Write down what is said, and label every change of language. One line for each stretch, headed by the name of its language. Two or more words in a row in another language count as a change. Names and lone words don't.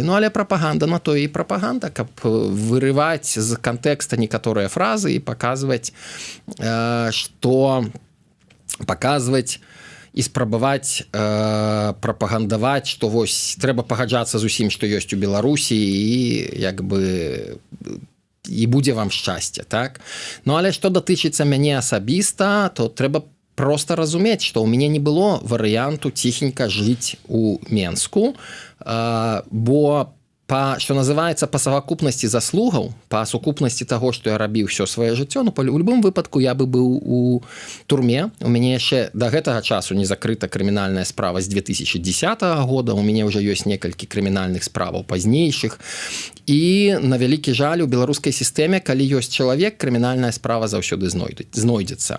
Belarusian: Ну, але прапаганда на то і прапаганда, каб вырываць з кантэкста некаторыя фразы і паказваць, што паказваць і спрабаваць прапагандаваць, што вось трэба пагаджацца з усім, што ёсць у Беларусі, і як бы і будзе вам шчасце, так? Ну, але што датычыцца мяне асабіста, то трэба просто разумець, што ў мяне не было варыянту ціхенька жыць у Менску, бо
Russian: что называется,
Belarusian: по совокупнасці заслугаў, по сукупнасці таго, што я рабіў ўсё сваё жыццё, ну, у любым выпадку я бы быў у турме. У мяне яшчэ да гэтага часу не закрыта крымінальная справа з 2010 года, у мяне ўжо ёсць некалькі крымінальных справаў пазнейшых. І на вялікі жаль, у беларускай сістэме, калі ёсць чалавек, крымінальная справа заўсёды знойдзецца.